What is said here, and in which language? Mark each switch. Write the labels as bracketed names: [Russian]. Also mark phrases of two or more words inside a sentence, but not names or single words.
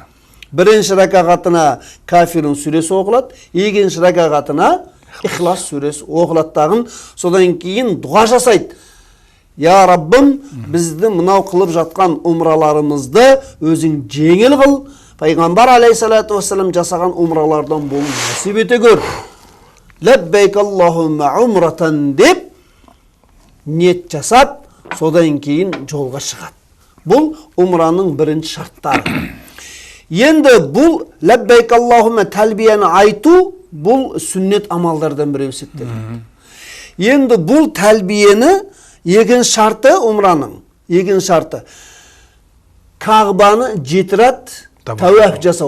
[Kazakh] Бірінші ракағатына Кафирун сүресі оқылады, екінші ракағатына Ихлас сүресі оқылаттағын, содан кейін дұға жасайды. Я Раббым, бізді мынау қылып жатқан умраларымызды өзің жеңіл қыл. Пайғамбар [Arabic] عليه الصلاة والسلام [Kazakh] жасаған умралардан болу насип ете көр. [Arabic] لبيك اللهم عمرة [Kazakh] деп ниет жасап, содан кейін жолға шығады. Бұл умраның бірінші шарттары. Енді бұл [Arabic] لبيك اللهم [Kazakh] тәлбияны айту, бұл сүннет амалдардан біреу есептеледі. Енді бұл тәлбиені екінші шарты умраның, екінші шарты Кағбаны жетірат тәуәф жасау.